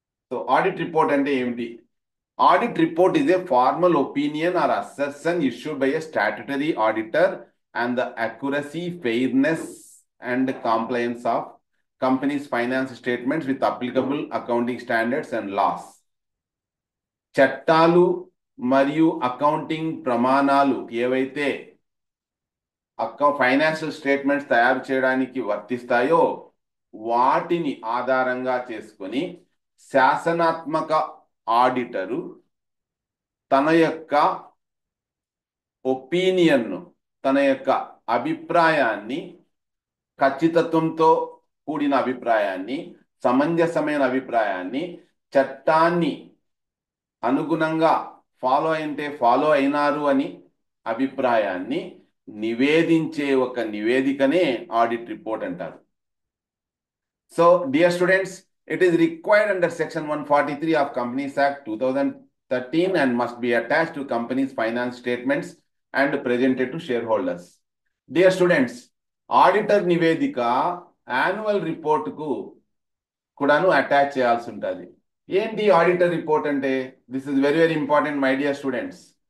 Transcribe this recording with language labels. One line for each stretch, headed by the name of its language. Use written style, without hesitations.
English: So audit report and AMD. Audit report is a formal opinion or assertion issued by a statutory auditor and the accuracy, fairness, and compliance of company's finance statements with applicable accounting standards and laws.
Telugu: చట్టాలు మరియు accounting ప్రమాణాలు ఏవైతే financial statements తయారు చేయడానికి వర్తిస్తాయో వాటిని ఆధారంగా చేసుకొని శాసనాత్మక ఆడిటరు తన యొక్క ఒపీనియన్ను, తన యొక్క అభిప్రాయాన్ని, ఖచ్చితత్వంతో కూడిన అభిప్రాయాన్ని, సమంజసమైన అభిప్రాయాన్ని, చట్టాన్ని అనుగుణంగా ఫాలో అయినారు అని అభిప్రాయాన్ని నివేదించే ఒక నివేదికనే ఆడిట్ రిపోర్ట్ అంటారు.
English: So dear students, it is required under section 143 of Companies Act 2013 and must be attached to company's finance statements and presented to shareholders. Dear students,
Telugu: auditor నివేదిక యాన్యువల్ రిపోర్ట్ కు కూడాను attach చేయాల్సి ఉంటుంది. ఏంటి auditor report అంటే?
English: This is very very important my dear students.